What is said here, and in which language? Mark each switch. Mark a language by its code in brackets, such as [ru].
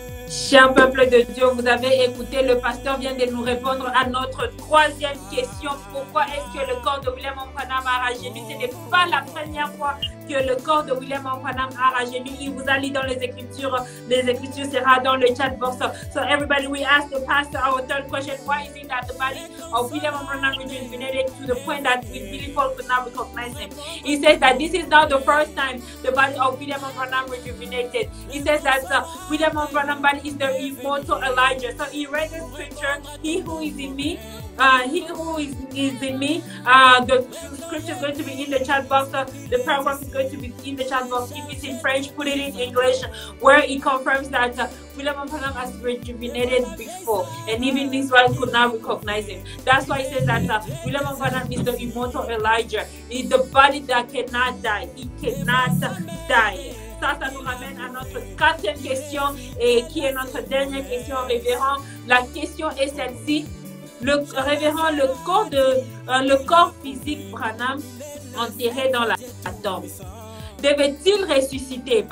[fr] Cher peuple de Dieu, vous avez écouté, le pasteur vient de nous répondre à notre troisième question. Pourquoi est-ce que le corps de William Branham a rajeuni? Ce n'est pas la première fois que le corps de William Branham a rajeuni. Il vous a lu dans les Écritures sera dans le chat box. [en] So everybody, we ask the pastor our third question. Why is it that the body of William Branham rejuvenated to the point that Billy Paul could not recognize him? He says that this is not the first time the body of William Branham rejuvenated. He says that William Branham body is the immortal Elijah. So he read the scripture, he who is in me, the scripture is going to be in the chat box. The paragraph is going to be in the chat box. If it's in French, put it in English, where it confirms that William Branham has rejuvenated before, and even Israel could not recognize him. That's why it says that William Branham is the immortal Elijah. It's the body that cannot die. It cannot die. [fr] Ça nous ramène à notre quatrième question et qui est notre dernière question, révérend. La question est celle-ci. Le révérend, le corps physique Branham enterré dans la tombe, devait-il ressusciter?